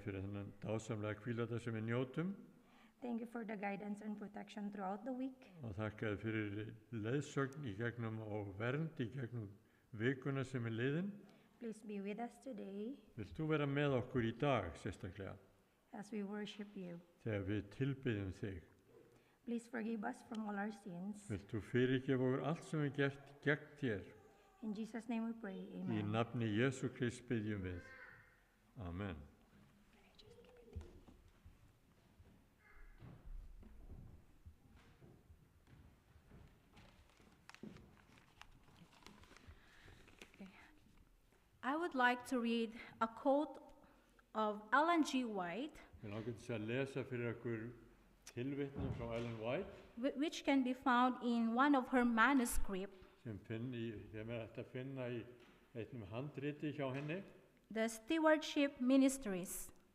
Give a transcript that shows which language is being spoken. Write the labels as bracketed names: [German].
[Icelandic] þér fyrir þennan dásamlega hvílata sem við njótum [English] Thank you for the guidance and protection throughout the week. [Icelandic] og þakka þér fyrir leiðsögn í gegnum og vernd í gegnum vikuna sem er liðin. [English] Please be with us today [Icelandic] Vilt þú vera með okkur í dag sérstaklega [English] as we worship you. [Icelandic] þegar við tilbiðjum þig? [English] Please forgive us from all our sins. [Icelandic] Vilt þú fyrirgefa okkur allt sem við gert gegn þér? [English] In Jesus' name we pray. [Icelandic] Í [English] Amen. [Icelandic] nafni Jesú Krist biðjum við. [English] Amen. I would like to read a quote of Ellen G. White, [Icelandic] Við langar til að lesa fyrir okkur tilvitnum frá Ellen White [English] which can be found in one of her manuscripts, [Icelandic] sem er hægt að finna í einnum handriti hjá henni [English] the Stewardship Ministries.